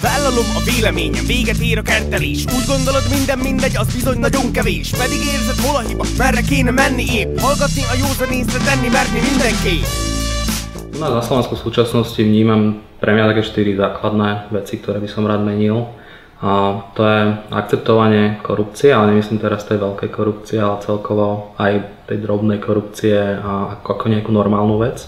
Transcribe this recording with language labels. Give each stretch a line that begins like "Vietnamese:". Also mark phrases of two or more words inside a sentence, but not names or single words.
Hungarian: Vállalom a véleményem, véget ér a kertelés. Úgy gondolod minden mindegy, az bizony nagyon kevés. Pedig érzed hol a hiba, merre kéne menni épp. Hallgatni a józan észre, tenni merni mindenképp.
Slovak: Na Slovensku v súčasnosti vnímam pre mňa také 4 základné veci, ktoré by som rád menil. A to je akceptovanie korupcie, ale nemyslím teraz tej veľkej korupcie, ale celkovo aj tej drobnej korupcie ako nejakú normálnu vec.